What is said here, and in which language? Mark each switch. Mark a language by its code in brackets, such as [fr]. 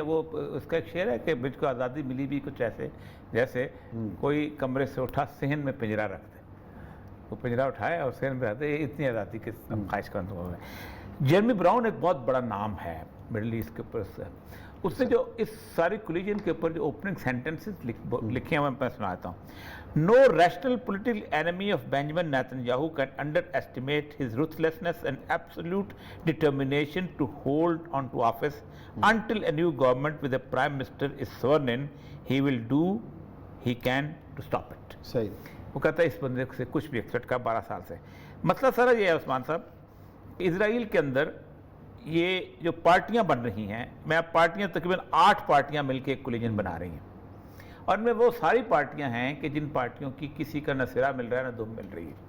[ur] وہ اس کا ایک شعر ہے کہ مجھ کو آزادی ملی بھی کچھ ایسے جیسے کوئی کمرے سے اٹھا صحن میں پنجرا رکھ دے. وہ پنجرا اٹھائے اور صحن میں رکھتے. اتنی آزادی کی خواہش کرنے ہو ہے. جیرمی براؤن ایک بہت بڑا نام ہے مڈل ایسٹ کے اوپر. اس نے جو اس ساری کولیجن کے اوپر جو اوپننگ سینٹنسز لکھے ہیں میں سناتا ہوں. [en] No rational political enemy of Benjamin Netanyahu can underestimate his ruthlessness and absolute determination to hold on to office until a new government with a prime minister is sworn in. He will do he can to stop it. [ur] صحیح. وہ کہتا ہے اس بندے سے کچھ بھی expect کا 12 سال سے. مسئلہ سارا یہ ہے عثمان صاحب، اسرائیل کے اندر یہ جو پارٹیاں بن رہی ہیں، میں اب پارٹیاں تقریباً 8 پارٹیاں مل کے ایک کولیجن بنا رہی ہیں. اور میں وہ ساری پارٹیاں ہیں کہ جن پارٹیوں کی کسی کا نہ سرا مل رہا ہے نہ دم مل رہی ہے.